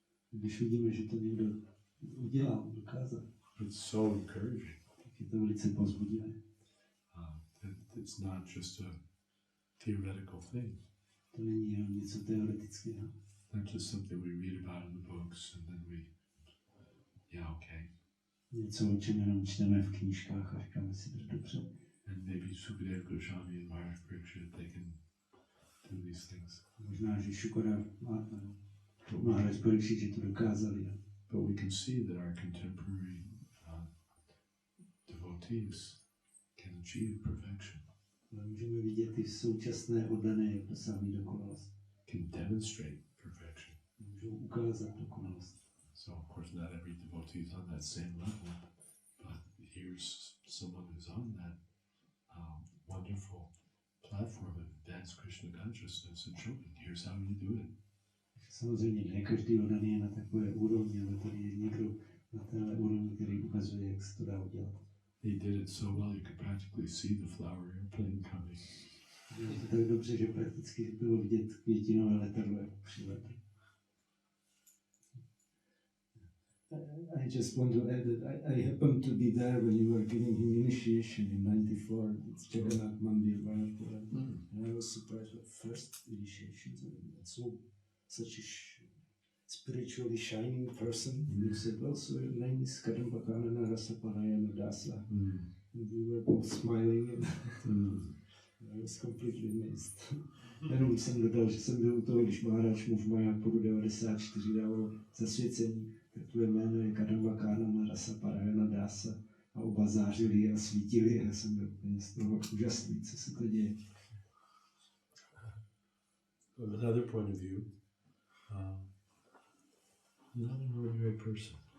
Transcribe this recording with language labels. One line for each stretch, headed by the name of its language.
Czech: když vidíme, že to někdo udělal, dokázal,
English: it's so encouraging.
Czech: tak je to velice povzbudivé.
English: It's not just a theoretical thing.
Czech: To není jenom něco teoretického.
English: Not just something we read about in the books and then okay.
Czech: Něco, o čem jenom čteme v knížkách a říkáme si, že dobře.
English: And maybe Sukadeva Goswami and Maharaj Pariksit, they can do these things.
Czech: Možná, že Šukadeva Maharaj Pariksit, že to dokázali.
English: But we can see that our contemporary devotees can achieve perfection.
Czech: Ale můžeme vidět ty současné oddané, jak dosáhli dokonalost.
English: Can demonstrate perfection.
Czech: Můžou ukázat dokonalost.
English: So of course not every devotee is on that same level, but here's someone who's on that wonderful platform of advanced Krishna consciousness and showing here's how you do it.
Czech: Samozřejmě ne každý oddaný je na takové úrovni, ale tady je někdo na téhle úrovni, který ukazuje, jak se to dá udělat.
English: He did it so well you could practically see the flower airplane coming.
Czech: Bylo to tak dobře, že prakticky bylo vidět květinové letadlo, jak přiletlo.
English: I just want to add that I happened to be there when you were giving him initiation in '94. It's Jagannath Mandir, Varnášramě. And I was surprised at first initiation. Such a spiritually shining person. And you said, well, so your name is Kadambakana Rasapanayana Dasa. And we were both smiling and I was completely amazed.
Czech: Jenom jsem dodal, že jsem byl u toho, když Maharaj mu v Majápuru 94 dával zasvěcení, tak tvoje jméno je Kadambakana Rasapanayana Dasa a oba zářili a svítili a já jsem byl úplně z toho úžasný, co se to děje.
English: From another point of view, not an ordinary person.